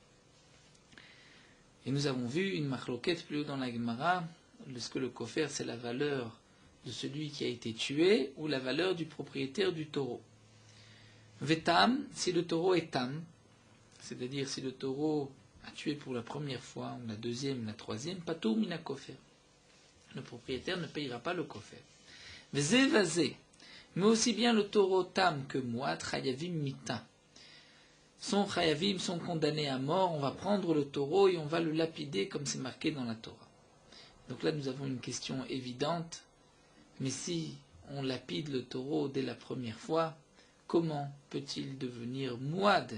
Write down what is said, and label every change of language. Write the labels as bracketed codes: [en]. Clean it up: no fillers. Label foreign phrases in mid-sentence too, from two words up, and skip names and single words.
[fr] Et nous avons vu une marloquette plus haut dans la Gemara, est-ce que le Kofer c'est la valeur de celui qui a été tué ou la valeur du propriétaire du taureau. Vetam, si le taureau est tam, c'est-à-dire si le taureau a tué pour la première fois, ou la deuxième, la troisième, [he] פטור מן כופר. [fr] Le propriétaire ne payera pas le kofer. [he] וזה וזה, [fr] mais aussi bien le taureau tam que moi, [he] חייבים מיתה. [fr] Son chayavim sont condamnés à mort, on va prendre le taureau et on va le lapider comme c'est marqué dans la Torah. Donc là nous avons une question évidente, mais si on lapide le taureau dès la première fois, comment peut-il devenir mouad?